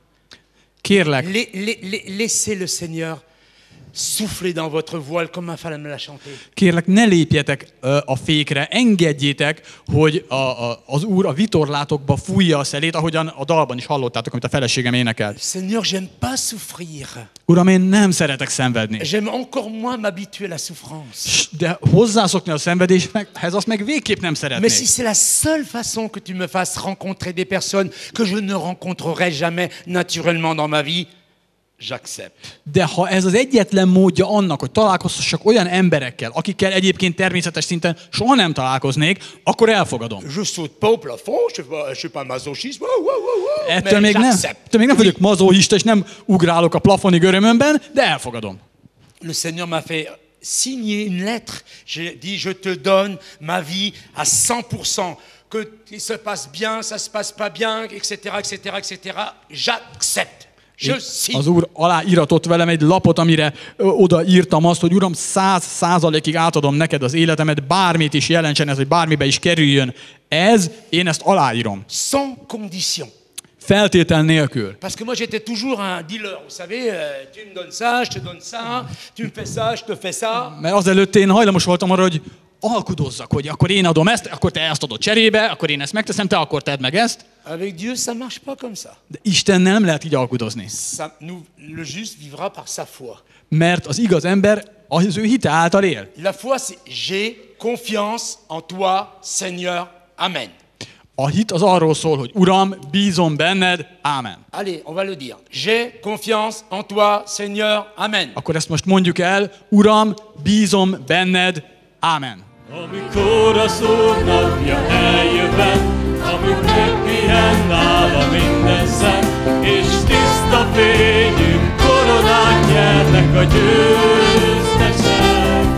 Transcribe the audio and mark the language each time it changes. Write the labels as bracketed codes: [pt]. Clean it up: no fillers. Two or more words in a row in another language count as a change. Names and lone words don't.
[hu] Kérlek, [fr] Laissez le Seigneur souffler dans votre voile comme ma femme l'a chanté. [hu] Kérlek, ne lépjetek a fékre, engedjétek, hogy az Úr a vitorlátokba fújja a szelét, ahogyan a dalban is hallottátok, amit a feleségem énekelt. [fr] Seigneur, j'aime pas souffrir. [hu] Uram, én nem szeretek szenvedni. [fr] J'aime encore moins m'habituer à la souffrance. [hu] De hozzászokni a szenvedéshez, azt meg végképp nem [fr] Mais si [hu] szeretnék. [fr] c'est la seule façon que tu me fasses rencontrer des personnes que je ne rencontrerai jamais naturellement dans ma vie, j'accepte. [hu] De ha ez az egyetlen módja annak, hogy találkozhassak olyan emberekkel, akikkel egyébként természetes szinten soha nem találkoznék, akkor elfogadom. [fr] Je saute pas au plafond, je suis pas masochiste, [hu] Ettől [fr] mais [hu] még nem vagyok mazochista, és nem ugrálok a plafonig örömömben, de elfogadom. [fr] Le Seigneur m'a fait signer une lettre. J'ai dit, je te donne ma vie à 100%. Que ça se passe bien, ça se passe pas bien, etc., etc., etc. J'accepte. Je signe. [hu] Az Úr aláíratott velem egy lapot, amire odaírtam azt, hogy Uram, 100%-ig átadom neked az életemet, bármit is jelentsen ez, hogy bármibe is kerüljön ez, én ezt aláírom. [fr] Sans condition. [hu] Feltétel nélkül. [fr] Parce que moi j'étais toujours un dealer, vous savez, tu me donnes ça, je te donne ça, tu me fais ça, je te fais ça. [hu] Mert azelőtt én hajlamos voltam arra, hogy alkudozzak, hogy akkor én adom ezt, akkor te ezt adod cserébe, akkor én ezt megteszem, te akkor tedd meg ezt. [fr] Avec Dieu, ça marche pas comme ça. [hu] De Istennel nem lehet így alkudozni. [fr] Le juste vivra par sa foi. [hu] Mert az igaz ember az ő hite által él. [fr] La foi, c'est j'ai confiance en toi, Seigneur. Amen. [hu] A hit az arról szól, hogy Uram, bízom benned, ámen. [fr] Allez, on va le dire. J'ai confiance en toi, Seigneur. Amen. [hu] Akkor ezt most mondjuk el, Uram, bízom benned, ámen. Amikor az Úr napja eljövett, amikor megpihen nála minden szem, és tiszta fényű koronát nyernek a győztesek.